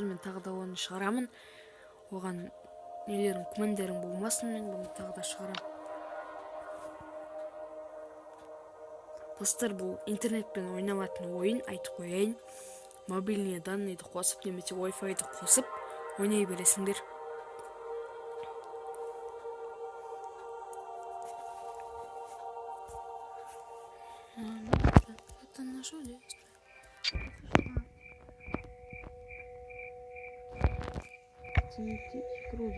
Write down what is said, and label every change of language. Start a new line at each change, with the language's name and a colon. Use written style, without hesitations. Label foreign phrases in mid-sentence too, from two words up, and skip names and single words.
Kazakh: Мен тағы да оны шығарамын. Оған нелерің, күмәндерің болмасын, мен бұны тағы да шығарамын. Достар, бұл интернетпен ойналатын ойын, айтып қояйын.
Russian: Мобильный данныйды
Kazakh: қосып, немесе Wi-Fi-ді қосып, ойнай бересіңдер.
Russian: Это наш лес. Цементить грузит.